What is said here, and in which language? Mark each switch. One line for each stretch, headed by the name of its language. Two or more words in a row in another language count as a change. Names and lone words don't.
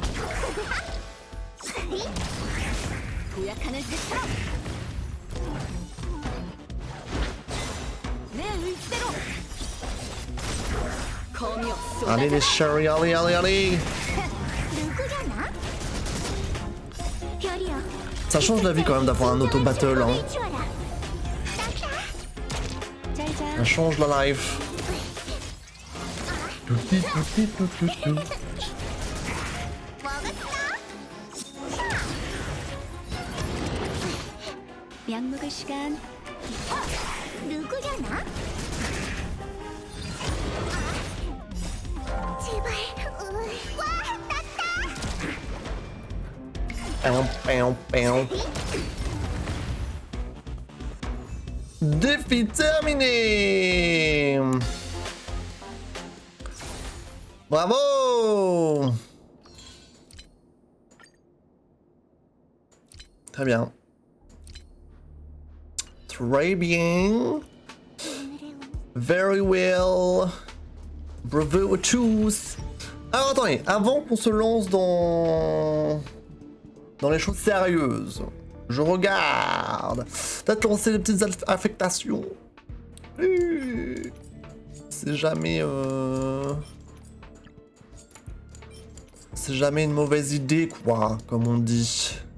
French: Allez les Sherry, allez, allez, allez! Ça change la vie quand même d'avoir un auto-battle. Hein. Ça change la life.
Korean: 약 먹을 시간. 누구려나? 제발. 와,
French: Défi terminé! Bravo! Très bien. Très bien.
English: Very well.
French: Bravo à tous. Alors attendez, avant qu'on se lance dans les choses sérieuses, je regarde. Peut-être lancer des petites affectations. C'est jamais c'est jamais une mauvaise idée, quoi, comme on dit.